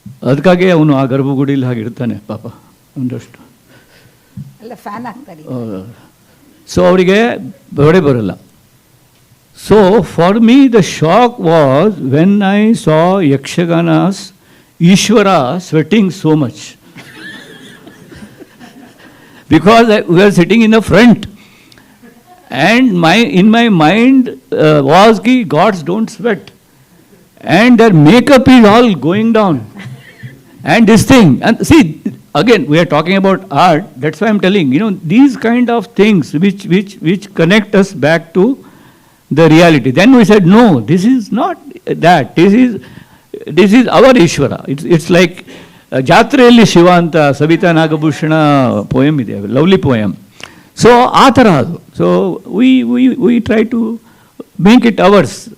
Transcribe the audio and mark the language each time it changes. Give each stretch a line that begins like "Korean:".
Kannada: ಅದಕ್ಕಾಗಿ ಅವನು ಆ ಗರ್ಭಗುಡಿಲಿ ಹಾಗಿರ್ತಾನೆ ಪಾಪ ಒಂದಷ್ಟು. ಸೊ ಅವರಿಗೆ ಬೆವರೇ ಬರಲ್ಲ.
English: So for me the shock was when I saw Yakshaganas Ishwara sweating so much. Because we are sitting in the front. And in my mind was ki gods don't sweat, and their makeup is all going down, and this thing, and see, again, we are talking about art. That's why I'm telling, these kind of things which connect us back to the reality. Then we said, no, this is not that. This is our Ishvara. It's like
Kannada: ಜಾತ್ರೆಯಲ್ಲಿ ಶಿವ ಅಂತ Savita Nagabhushana poem ಇದೆ,
English: Lovely poem.
Kannada: So ಆ ಥರ ಅದು.
English: So we try to make it ours.